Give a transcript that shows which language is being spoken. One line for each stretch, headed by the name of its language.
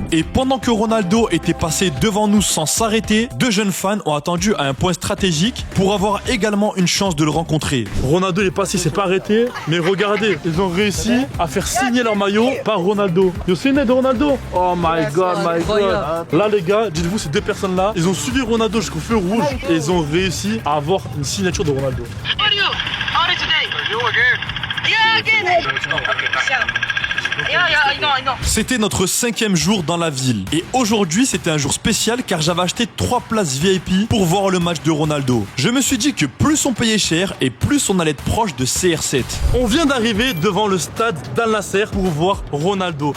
French: Et pendant que Ronaldo était passé devant nous sans s'arrêter, deux jeunes fans ont attendu à un point stratégique pour avoir également une chance de le rencontrer. Ronaldo il est passé, il s'est pas arrêté, mais regardez, ils ont réussi à faire signer leur maillot par Ronaldo.
English: You seen it, Ronaldo? Oh my god, my god.
French: incroyable. Là les gars, dites-vous, ces deux personnes-là, ils ont suivi Ronaldo jusqu'au feu rouge et ils ont réussi à avoir une signature de Ronaldo.
English: What are you? How are you today? You again? Yeah, again. Shut up. Yeah, I know.
French: C'était notre 5e jour dans la ville. Et aujourd'hui, c'était un jour spécial car j'avais acheté 3 places VIP pour voir le match de Ronaldo. Je me suis dit que plus on payait cher et plus on allait être proche de CR7. On vient d'arriver devant le stade d'Al Nassr pour voir Ronaldo.